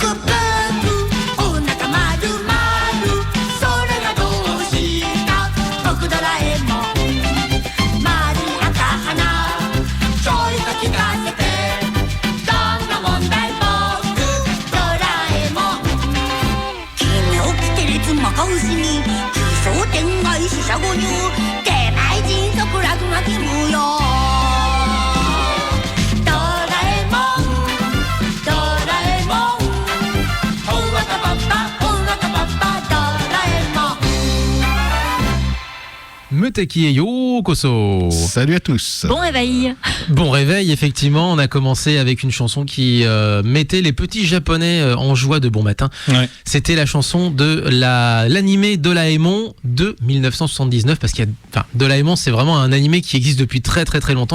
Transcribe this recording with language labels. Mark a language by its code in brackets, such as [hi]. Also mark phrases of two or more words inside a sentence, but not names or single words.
[ja] くお腹まるまるそれがどうした僕ドラえもん丸い赤鼻ちょいと聞かせてどんな問題僕ドラえもん奇妙奇天烈摩高しに奇想天外四捨五入出前迅速落書き無用ドラえもんドラえもんほんわかパッパほんわかパッパドラえもん [fr] Muteki et Yokoso. Salut à tous. Bon réveil. Bon réveil, effectivement. On a commencé avec une chanson qui mettait les petits japonais en joie de bon matin. Ouais. C'était la chanson de l'animé Doraemon de 1979 parce qu'il y a, enfin, Doraemon, c'est vraiment un animé qui existe depuis très très très longtemps.